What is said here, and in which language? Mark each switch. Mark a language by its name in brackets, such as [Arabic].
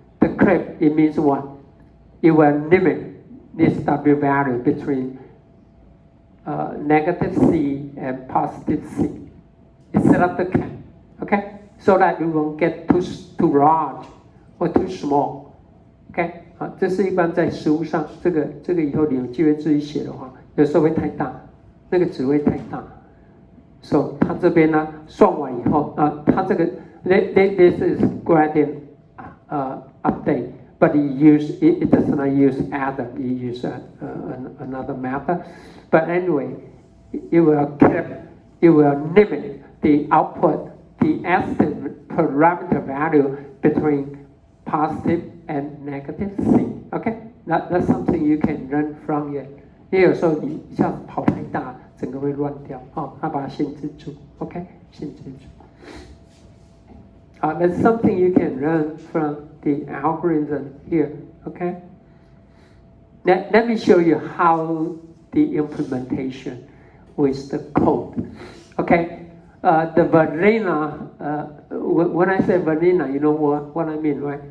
[English] The clip, it means what? It will limit this W value between negative C and positive C. You set up the clip, okay? So that you won't get too large or too small. [Chinese] OK， 好，这是一般在实物上，这个以后你有机会自己写的话，有时候会太大，那个值会太大。 [English] So [Chinese] 它这边呢算完以后它这个 [English] this is gradient update, but it does not use adder, it use another method. But anyway, it will limit the output, the estimate parameter value between positive and negative C. Okay, that's something you can learn from it. [Chinese] 因为有时候你一下跑太大，整个会乱掉。它把它限制住。OK， 限制住。 [English] That's something you can learn from the algorithm here. Okay. Let me show you how the implementation with the code. Okay. The vanilla, when I say vanilla, you know what I mean, right?